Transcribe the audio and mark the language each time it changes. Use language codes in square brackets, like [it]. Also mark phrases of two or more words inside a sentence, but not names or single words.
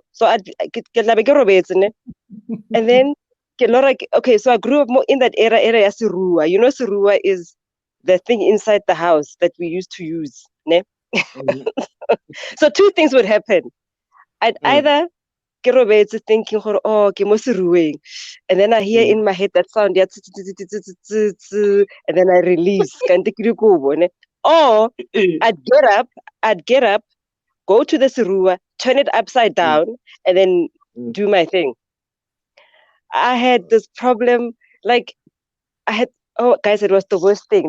[en] So, I get and then, okay, so I grew up more in that area ya Sirua. You know, Sirua is the thing inside the house that we used to use. Ne? Mhm. So, two things would happen. I'd either get robetse thinking, [nso] oh, ke mo serueng. [en] And then I hear in my head that sound, and then I release. Or I'd get up, go to the Serua, turn it upside down, and then do my thing. I had this problem, like oh guys, it was the worst thing.